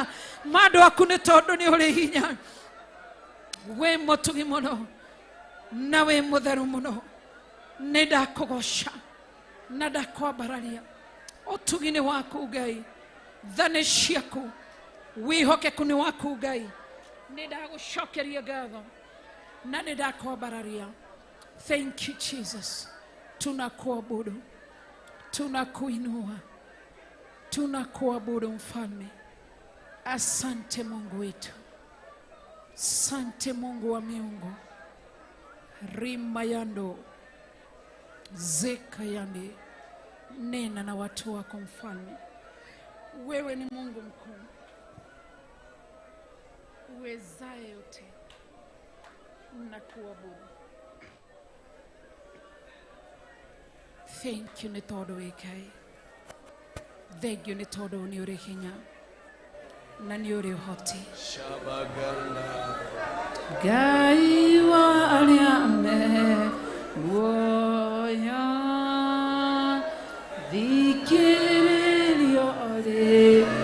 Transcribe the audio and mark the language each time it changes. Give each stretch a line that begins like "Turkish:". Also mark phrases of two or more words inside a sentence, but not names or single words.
Kikuyu: mandũ aku nĩ tondũ nĩ ũrĩ hinya we mũtugi mũno na we mũtheru mũno nĩndakũgoca na ndakwambararia ũtugi-inĩ waku Ngai thane ciaku wĩhokeku nĩ waku Ngai nĩndagũcokeria ngatho na nĩndakwambararia.
English: Thank you Jesus,
Swahili: tunakuabudu tunakuinua tunakuabudu mfalme. Asante Mungu wetu, asante Mungu wa miungu. Rima yando zeka yande nena na watu wako mfalme. Wewe ni Mungu mkuu uwezaye yote, nakuabudu.
English: Thank you
Kikuyu: nĩ tondũ wĩ Ngai,
English: thank you
Kikuyu: nĩ tondũ nĩ ũrĩ hinya na nĩ ũrĩ ũhoti. Ngai wa arĩa meguoya thikĩrĩrio rĩ